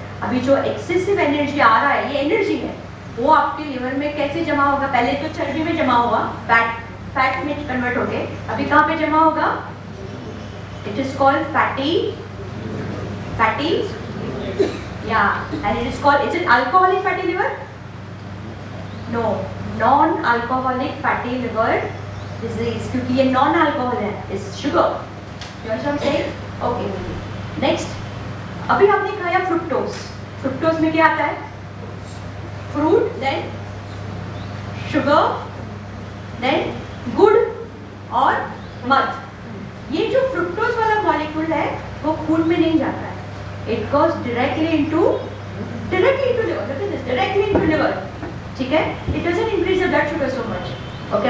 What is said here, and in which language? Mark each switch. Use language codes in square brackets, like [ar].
[hi] अभी जो excessive energy आ रहा है, ये एनर्जी है, वो आपके लिवर में कैसे जमा होगा, पहले तो चर्बी में जमा हुआ, फैट में कन्वर्ट हो गए, अभी कहाँ पे जमा होगा, [en] It is called fatty, yeah, and it is called, is it alcoholic fatty liver? No, non-alcoholic fatty liver disease, [hi] क्योंकि ये non-alcohol है, [en] is sugar. You understand what I'm saying? Okay. [hi] Next, अभी आपने खाया फ्रुक्टोज, फ्रुक्टोज में क्या आता है, फ्रूट, देन शुगर, देन गुड़ और मध। ये जो फ्रुक्टोज वाला मॉलिक्यूल है वो खून में नहीं जाता है, [en] it goes directly into liver, look at this, directly into liver, [hi] ठीक है, [en] It doesn't increase the blood sugar so much, okay.